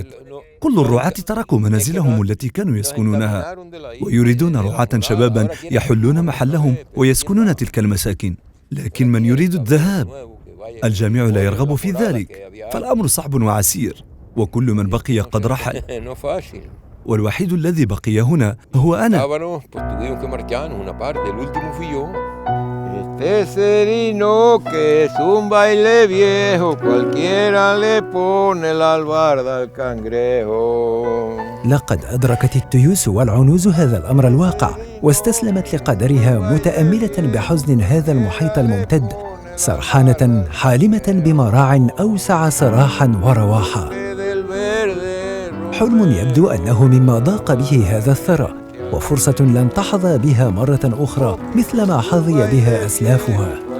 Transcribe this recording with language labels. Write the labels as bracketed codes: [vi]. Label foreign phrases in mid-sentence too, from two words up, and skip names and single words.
[ar] كل الرعاة تركوا منازلهم التي كانوا يسكنونها ويريدون رعاة شبابا يحلون محلهم ويسكنون تلك المساكن، لكن من يريد الذهاب الجميع لا يرغب في ذلك، فالأمر صعب وعسير، وكل من بقي قد رحل، والوحيد الذي بقي هنا هو أنا. [es] Este serino que es un baile viejo, cualquiera le pone la albarda al cangrejo. [ar] لقد أدركت التيوس والعنوز هذا الأمر الواقع واستسلمت لقدرها متأملة بحزن هذا المحيط الممتد، سرحانة حالمة بمراع أوسع سراحا ورواحة. حلم يبدو أنه مما ضاق به هذا الثرى، وفرصة لن تحظى بها مرة أخرى مثل ما حظي بها أسلافها.